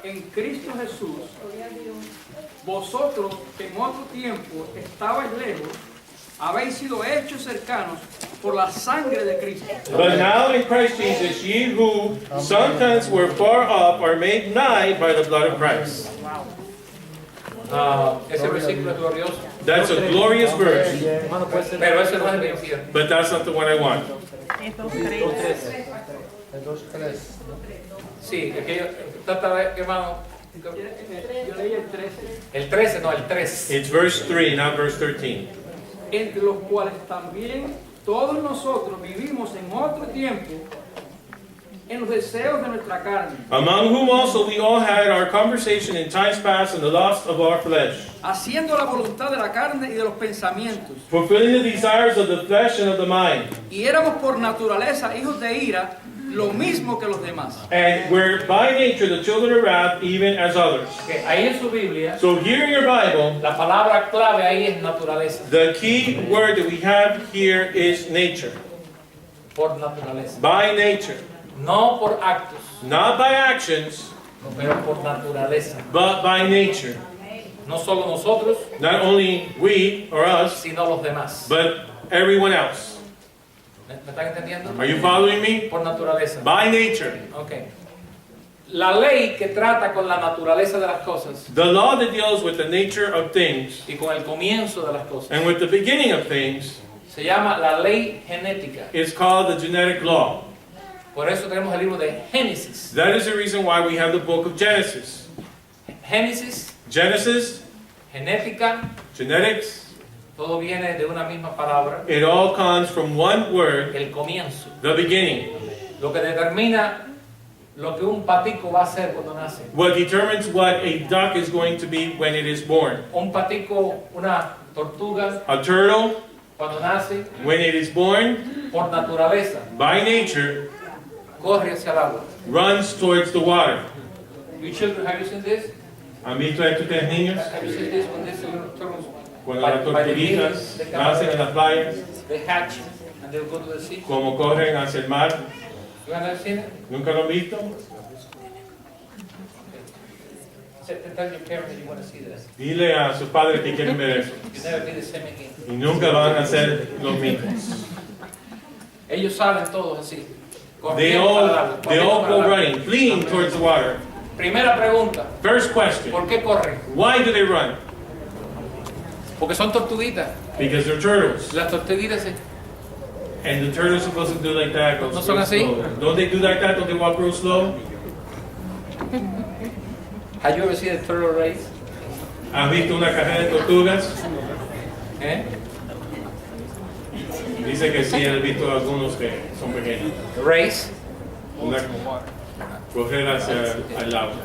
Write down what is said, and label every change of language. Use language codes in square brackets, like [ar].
[es] en Cristo Jesús, vosotros que en otro tiempo estabais lejos, habéis sido hechos cercanos por la sangre de Cristo. [en] But now in Christ Jesus, ye who sometimes were far off are made nigh by the blood of Christ. [es] ese versículo es glorioso. [en] That's a glorious verse, [es] Pero ese no es el que yo quiero. [en] but that's not the one I want. [es] El 2:3. Sí, es que yo, trata de, hermano, Yo leí el 13. el 13, no, el 3. [en] It's verse 3, not verse 13. [es] Entre los cuales también todos nosotros vivimos en otro tiempo en los deseos de nuestra carne, [en] Among whom also we all had our conversation in times past in the lust of our flesh, [es] haciendo la voluntad de la carne y de los pensamientos. [en] fulfilling the desires of the flesh and of the mind. [es] Y éramos por naturaleza hijos de ira, lo mismo que los demás. [en] And we're by nature the children of wrath, even as others. [es] Okay, ahí en su Biblia, [en] So here in your Bible, [es] la palabra clave ahí es naturaleza. [en] the key word that we have here is nature. [es] Por naturaleza. [en] By nature. [es] No por actos, [en] Not by actions, [es] pero por naturaleza. [en] but by nature. [es] No solo nosotros, [en] not only we or us, [es] sino los demás. [en] but everyone else. [es] ¿Me están entendiendo? [en] Are you following me? [es] Por naturaleza. [en] By nature. Okay. [es] La ley que trata con la naturaleza de las cosas [en] The law that deals with the nature of things [es] y con el comienzo de las cosas [en] and with the beginning of things [es] se llama la ley genética. [en] is called the genetic law. [es] Por eso tenemos el libro de Génesis. [en] That is the reason why we have the book of Genesis. [es] Génesis, [en] Genesis, [es] genética, [en] genetics, [es] todo viene de una misma palabra, [en] it all comes from one word, [es] el comienzo. [en] the beginning. [es] Lo que determina lo que un patico va a ser cuando nace. [en] What determines what a duck is going to be when it is born. [es] Un patico, una tortuga, [en] A turtle, [es] cuando nace, [en] when it is born, [es] por naturaleza, [en] by nature, [es] corre hacia el agua. [en] runs towards the water. You children, have you seen this? [es] ¿Han visto esto ustedes niños? [en] Have you seen this when these little turtles, [es] Cuando [en] by- [es] las [en] by the millions, [es] tortuguitas [en] they come [es] nacen en las playas, [en] they hatch and they go to the sea? [es] como corren hacia el mar. [en] You have never seen it? [es] ¿Nunca lo han visto? [en] Tell your parents that you want to see this. [es] Dile a sus padres que quieren ver eso. [en] You never be the same again. [es] Y nunca van a ser los mismos. Ellos saben todos así. [en] They [es] corriendo para el agua, [en] all [es] corriendo para [en] go [es] el agua. [en] running, fleeing towards the water. [es] Primera pregunta, [en] First question, [es] ¿por qué corren? [en] why do they run? [es] Porque son tortuguitas. [en] Because they're turtles. [es] Las tortuguitas se- [en] And the turtle's supposed to do like that, go [es] ¿No son [en] real [es] así? [en] slow. Don't they do like that? Don't they walk real slow? Have you ever seen a turtle race? [es] ¿Has visto una carrera de tortugas? ¿Eh? Dice que sí, he visto algunos que son pequeños. [en] Race. [es] Una correr hacia el lado.